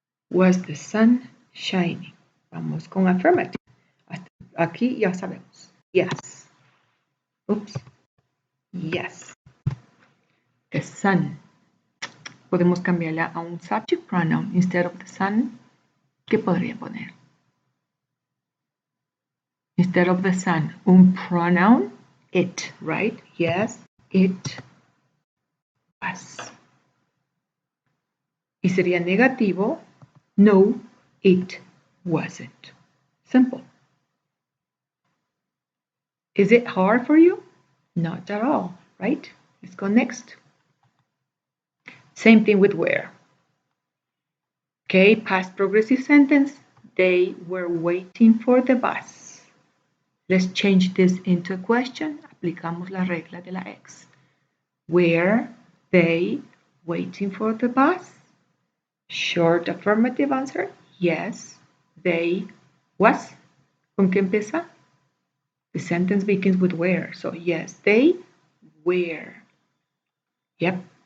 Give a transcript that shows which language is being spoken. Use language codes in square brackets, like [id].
[en] Was the sun shining? [es] Vamos con [en] affirmative. [es] Aquí ya sabemos. [en] Yes. Oops. Yes. The sun. [es] Podemos cambiarla a un subject pronoun. [en] Instead of the sun, [es] ¿qué podría poner? [en] Instead of the sun, un pronoun, it, right? Yes, it was. [es] Y sería negativo, no, [en] it wasn't. [es] Simple. [en] Is it hard for you? Not at all, right? Let's go next. Same thing with where. Okay, past progressive sentence. They were waiting for the bus. Let's change this into a question. [es] Aplicamos la regla de la X. [en] Were they waiting for the bus? Short affirmative answer. Yes, they was. [es] ¿Con qué empieza? [en] The sentence begins with where. So yes, they were. Yep.